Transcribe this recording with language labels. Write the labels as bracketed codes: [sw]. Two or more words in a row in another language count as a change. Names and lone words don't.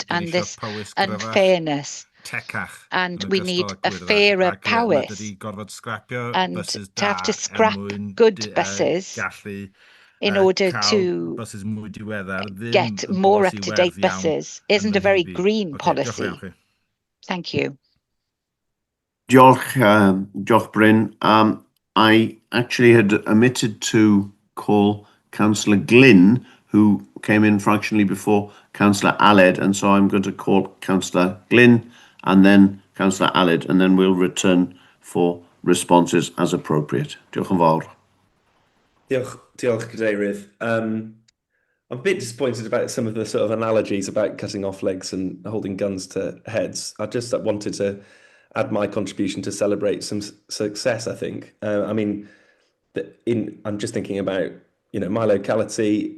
[en] And this unfairness, and we need a fairer powers, and to have to scrap good buses in order to get more up-to-date buses isn't a very green policy. Thank you. [cy] Diolch, Bryn. [en] I actually had omitted to call Councillor Glynn, who came in fractionally before Councillor Aled, and so I'm going to call Councillor Glynn and then Councillor Aled, and then we'll return for responses as appropriate. [cy] Diolch yn fawr. Diolch, Cadeirydd. [en] I'm a bit disappointed about some of the sort of analogies about cutting off legs and holding guns to heads. I just wanted to add my contribution to celebrate some success, I think. I mean, I'm just thinking about, my locality.